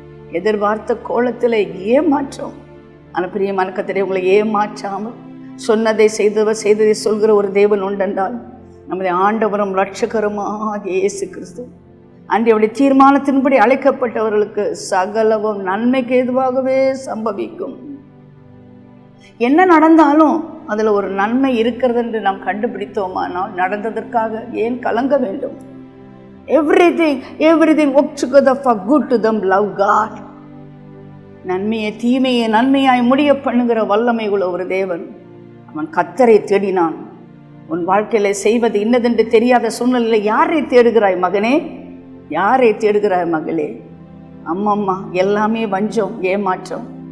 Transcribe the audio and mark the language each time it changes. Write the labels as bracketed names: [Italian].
[Tamil] எதிர்பார்த்த கோலத்தில் ஏமாற்றம். ஆனால் பிரியமான கர்த்தரே, உங்களை ஏமாற்றாமல் சொன்னதை செய்ததை சொல்கிற ஒரு தேவன் உண்டென்றால் நம்முடைய ஆண்டவரும் இரட்சகருமாக இயேசு கிறிஸ்து. அன்றைய தீர்மானத்தின்படி அழைக்கப்பட்டவர்களுக்கு சகலவும் நன்மைக்கு ஏதுவாகவே சம்பவிக்கும். என்ன நடந்தாலும் அதில் ஒரு நன்மை இருக்கிறது என்று நாம் கண்டுபிடித்தோமானால் நடந்ததற்காக ஏன் கலங்க வேண்டும்? [English] everything works together for good to them love God. [Tamil] நன்மையை தீமையை நன்மையாய் முடிய பண்ணுகிற வல்லமை உள்ள ஒரு தேவன். அவன் கர்த்தரை தேடினான். உன் வாழ்க்கையில செய்வது இன்னதென்று தெரியாத சூழ்நிலையில யாரை தேடுகிறாய் மகனே? யாரை தேடுகிறாய் மகளே? அம்மம்மா, எல்லாமே வஞ்சம், ஏமாற்றம்.